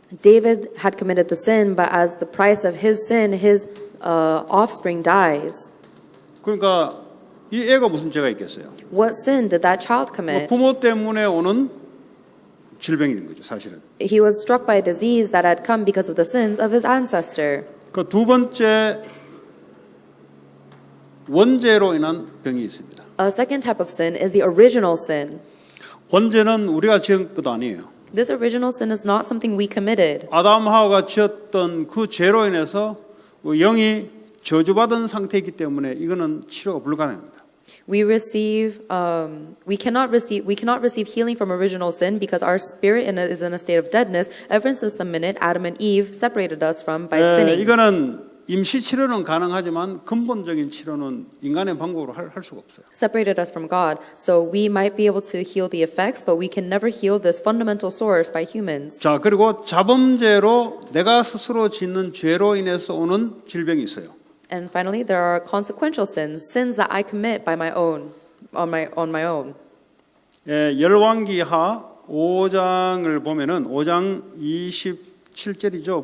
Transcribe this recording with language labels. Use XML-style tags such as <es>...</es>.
<en>David had committed the sin, but as the price of his sin, his offspring dies.</en> <ko>그러니까 이 애가 무슨 죄가 있겠어요?</ko> <en>What sin did that child commit?</en> <ko>부모 때문에 오는 질병이 된 거죠, 사실은.</ko> <en>He was struck by a disease that had come because of the sins of his ancestor.</en> <ko>그 두 번째 원죄로 인한 병이 있습니다.</ko> <en>A second type of sin is the original sin.</en> <ko>원죄는 우리가 지은 것도 아니에요.</ko> <en>This original sin is not something we committed.</en> <ko>아담 하와가 지었던 그 죄로 인해서 영이 저주받은 상태이기 때문에 이거는 치료가 불가능합니다.</ko> <en>We cannot receive healing from original sin because our spirit is in a state of deadness ever since the minute Adam and Eve separated us from by sinning.</en> <ko>이거는 임시 치료는 가능하지만 근본적인 치료는 인간의 방법으로 할 수가 없어요.</ko> <en>Separated us from God, so we might be able to heal the effects, but we can never heal this fundamental source by humans.</en> <ko>자, 그리고 자범죄로 내가 스스로 짓는 죄로 인해서 오는 질병이 있어요.</ko> <en>And finally, there are consequential sins that I commit by my own, on my own.</en> <ko>열왕기하 5장을 보면은 5장 27절이죠.</ko>